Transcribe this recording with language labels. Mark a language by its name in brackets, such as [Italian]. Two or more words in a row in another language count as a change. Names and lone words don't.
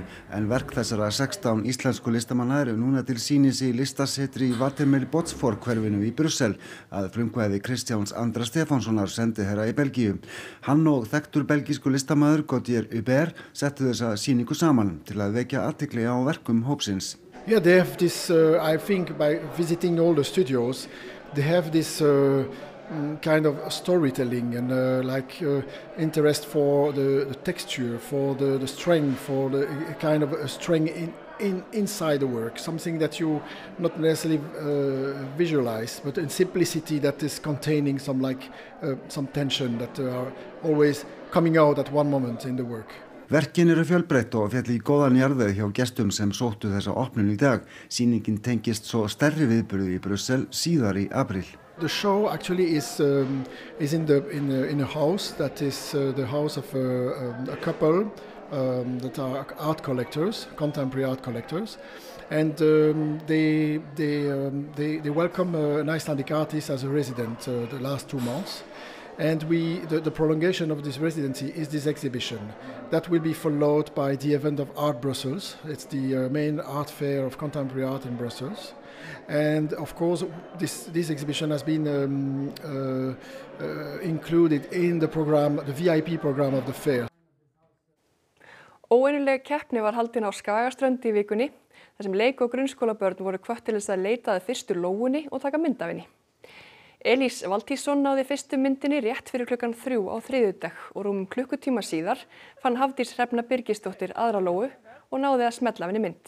[Icelandic] En verk þessara 16 íslensku listamanna eru núna til sýnis í listasetri í Watermael-Botsfort hverfinu í Brussel að frumkvæði Kristjáns Andra Stefánssonar sendiherra í Belgíu. Hann og þekktur belgísku listamaður Gauthier Hubert settu þessa sýningu saman til að vekja athygli á verkum hópsins. [English] Yeah, they have this, I think by visiting all the studios, they have this kind of storytelling and interest for the texture, for the strength, for the kind of strength inside the work, something that you not necessarily visualize, but in simplicity that is containing some tension that are always coming out at one moment in the work. [Icelandic] Verkin eru fjölbreytt og féll í góðan jarðveg hjá gestum sem sóttu þessa opnun í dag. Sýningin tengist svo stærri viðburði í Brussel síðar í apríl. [English] The show actually is in a house that is the house of a couple that are art collectors, contemporary art collectors, and they welcome an Icelandic artist as a resident the last 2 months. And the prolongation of this residency is this exhibition. That will be followed by the event of Art Brussels. It's the main art fair of contemporary art in Brussels. And of course, this exhibition has been included in the program, the VIP program of the fair. [Icelandic] Óvenjuleg keppni var haldin á Skagaströnd í vikunni, þar sem leik- og grunnskólabörn voru hvött til þess að leita að fyrstu lóunni og taka mynd af henni. Elís Valtísson náði fyrstu myndinni rétt fyrir klukkan 3 á þriðjudag og rúmum klukkutíma síðar fann Hafdís Hrefna Birgisdóttir aðra lóu og náði að smella af henni mynd.